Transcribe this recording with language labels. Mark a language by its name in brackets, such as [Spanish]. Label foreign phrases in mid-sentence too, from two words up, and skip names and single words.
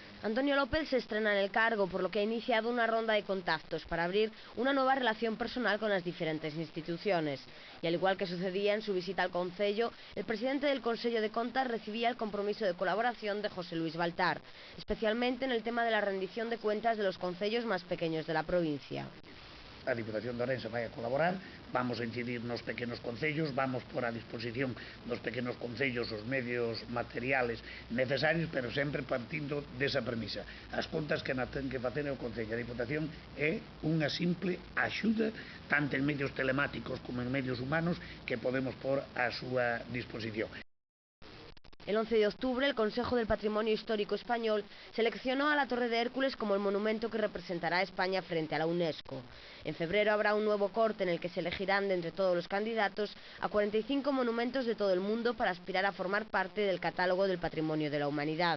[Spanish] Antonio López se estrena en el cargo, por lo que ha iniciado una ronda de contactos para abrir una nueva relación personal con las diferentes instituciones. Y al igual que sucedía en su visita al Concello, el presidente del Consello de Contas recibía el compromiso de colaboración de José Luis Baltar, especialmente en el tema de la rendición de cuentas de los concellos más pequeños de la provincia. [Galician] A Diputación de Ourense vai a colaborar, vamos a incidir nos pequenos concellos, vamos por a disposición dos pequenos concellos os medios materiales necesarios, pero sempre partindo desa premisa. As contas que ten que facer o Concello. A Diputación é unha simple axuda, tanto en medios telemáticos como en medios humanos, que podemos por a súa disposición. [Spanish] El 11 de octubre, el Consejo del Patrimonio Histórico Español seleccionó a la Torre de Hércules como el monumento que representará a España frente a la UNESCO. En febrero habrá un nuevo corte en el que se elegirán de entre todos los candidatos a 45 monumentos de todo el mundo para aspirar a formar parte del catálogo del Patrimonio de la Humanidad.